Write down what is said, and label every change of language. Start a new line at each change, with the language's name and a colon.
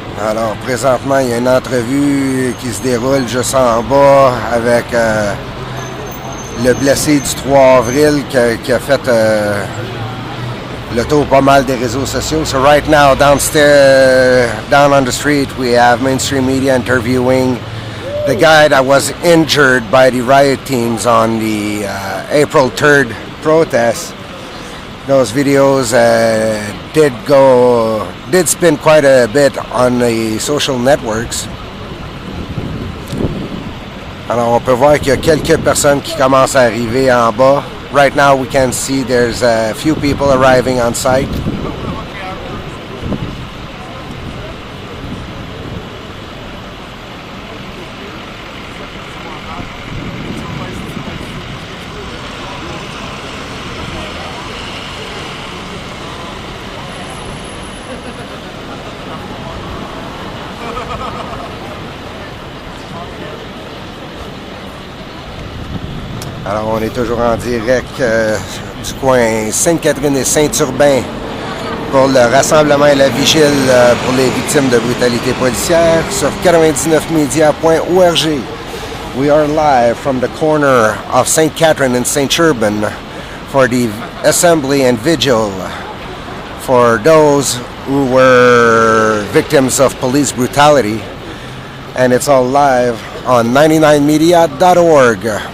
French: Alors, présentement, il y a une entrevue qui se déroule juste en bas avec le blessé du 3 avril qui a fait le tour pas mal des réseaux sociaux.
English: So right now, downstairs, down on the street, we have mainstream media interviewing the guy that was injured by the riot teams on the April 3rd protest. Those videos did spin quite a bit on the social networks.
French: Alors, on peut voir qu'il y a quelques personnes qui commencent à arriver en bas.
English: Right now, we can see there's a few people arriving on site.
French: Alors, on est toujours en direct du coin Sainte-Catherine et Saint-Urbain pour le rassemblement et la vigile pour les victimes de brutalité policière sur 99media.org.
English: We are live from the corner of St. Catherine and St. Urban for the assembly and vigil for those who were victims of police brutality. And it's all live on 99media.org.